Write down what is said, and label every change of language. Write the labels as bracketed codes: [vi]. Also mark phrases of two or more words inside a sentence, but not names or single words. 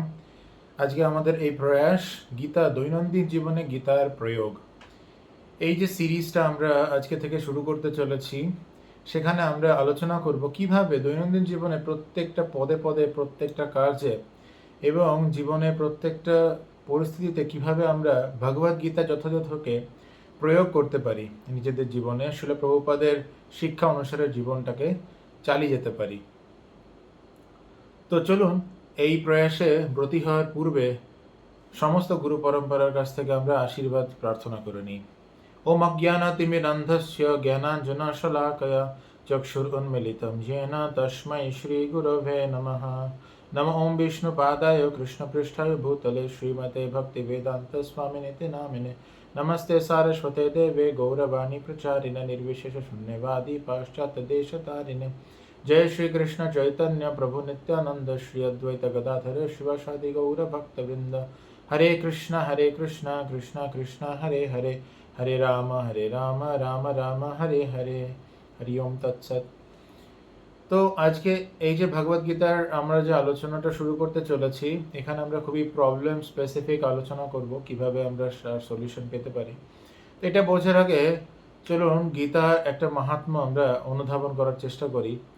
[bn] আজকে আমাদের এই প্রয়াস গীতা দৈনন্দিন জীবনে গীতার প্রয়োগ, এই যে সিরিজটা আমরা আজকে থেকে শুরু করতে চলেছি, সেখানে আমরা আলোচনা করব কিভাবে দৈনন্দিন জীবনে প্রত্যেকটা পদে পদে, প্রত্যেকটা কার্যে এবং জীবনে প্রত্যেকটা পরিস্থিতিতে কিভাবে আমরা ভগবদ গীতা যথাযথকে প্রয়োগ করতে পারি, নিজেদের জীবনে শিল প্রভুপাদের শিক্ষা অনুসারে জীবনটাকে চালিয়ে যেতে পারি। তো চলুন, এই প্রয়াসে ব্রতী হওয়ার পূর্বে সমস্ত গুরু পরম্পরার কাছ থেকে আমরা আশীর্বাদ প্রার্থনা করে নিই। [sa] ওম অজ্ঞানাতিমিরন্ধস্য জ্ঞানাঞ্জনশলাকয়া চক্ষুরুন্মিলিতং येन তস্मै শ্রীগুরবে নমঃ। নমো ওম বিষ্ণুপাদায় কৃষ্ণপৃষ্ঠায় ভূতলে শ্রীমতে ভক্তিবেদান্ত স্বামিনিতি নামিনে নমস্তে সারস্বতে দেবে গৌরবাণী প্রচারিণে निर्विशेष शून्यवादी पाश्चात्य देशतारिणे। जय श्री कृष्ण चैतन्य प्रभु नित्यानंद श्री अद्वैत गदाधर शिवासादि गौर भक्तवृंद। हरे कृष्ण कृष्ण कृष्ण हरे हरे, हरे राम राम राम हरे हरे। हरि ओम तत्सत। [bn] তো আজকে এই যে ভগবদ গীতার আমরা যে আলোচনাটা শুরু করতে চলেছি, এখানে আমরা খুবই [en] problem specific [bn] আলোচনা করব কিভাবে আমরা সলিউশন পেতে পারি। তো এটা বোঝার আগে চলুন গীতার একটা মাহাত্ম্য আমরা অনুধাবন করার চেষ্টা করি।